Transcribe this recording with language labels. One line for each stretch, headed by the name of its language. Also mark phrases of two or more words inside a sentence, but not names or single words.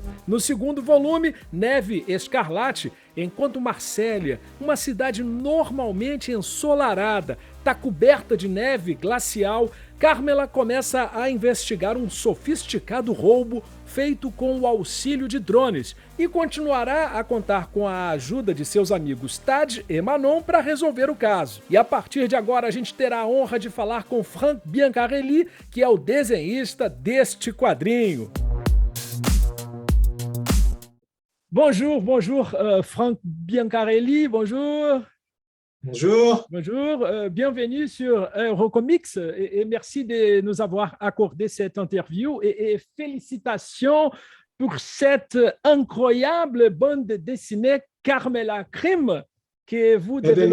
Portuguese: No segundo volume, Neve Escarlate, enquanto Marsella, uma cidade normalmente ensolarada, está coberta de neve glacial, Carmela começa a investigar um sofisticado roubo feito com o auxílio de drones e continuará a contar com a ajuda de seus amigos Tad e Manon para resolver o caso. E a partir de agora a gente terá a honra de falar com Frank Biancarelli, que é o desenhista deste quadrinho.
French: Bonjour, Frank Biancarelli, bonjour. Bonjour. Bonjour, bienvenue sur Eurocomics et merci de nous avoir accordé cette interview et félicitations pour cette incroyable bande dessinée Carmela Crime que vous développez.